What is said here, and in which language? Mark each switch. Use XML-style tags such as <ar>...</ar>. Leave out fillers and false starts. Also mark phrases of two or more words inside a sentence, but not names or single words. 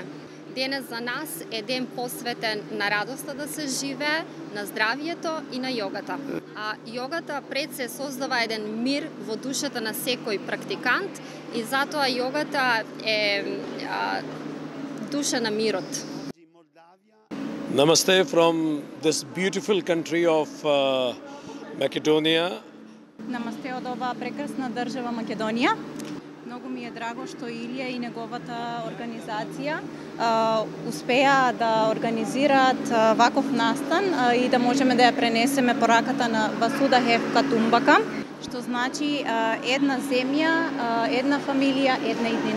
<mk>Денес за нас е ден посветен на радоста да се живее, на здравјето и на јогата. А јогата пред се создава еден мир во душата на секој практикант и затоа јогата е душа на мирот.</mk> <en>Namaste from this beautiful country of Macedonia.</en> <mk>Намасте од оваа прекрасна држава Македонија. Многу ми е драго што Илија и неговата организација успеа да организираат ваков настан и да можеме да ја пренесеме пораката на</mk> <sa>वसुधा एव कुटुम्बकम्,</sa> <mk>што значи една земја, една фамилија, една иднина.</mk>